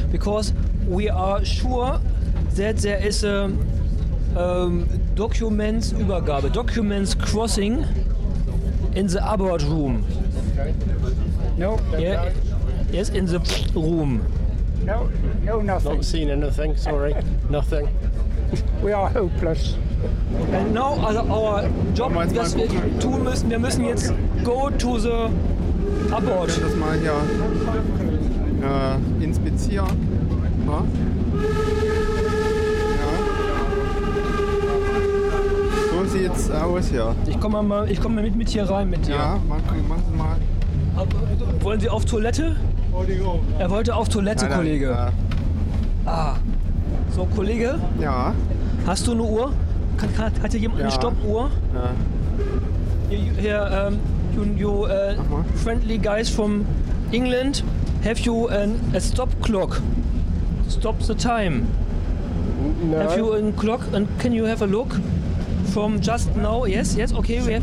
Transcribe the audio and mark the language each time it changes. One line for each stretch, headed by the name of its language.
English: Because we are sure that there is a. Documents
German: Übergabe,
English: Documents Crossing in the abort room. No, yeah. Yes, in the room. No, nothing. Not seen anything, sorry. Nothing. We are hopeless. And now our job,
German: was wir tun müssen, wir müssen jetzt
English: go to the abort.
German: Ich das mal hier inspizieren. Ja. Sieht jetzt aus hier. Ich komme mit hier rein mit dir. Ja, machen Sie mal. Wollen Sie auf Toilette? Er wollte auf Toilette, nein, Kollege. Ja. Ah. So, Kollege? Ja. Hast du eine Uhr? Hat hier jemand eine Stoppuhr? Ja. Hier,
English: friendly guys from England, have you a stop clock? Stop the time. No. Have you a clock and can you have a look? From just now, yes, okay, we have...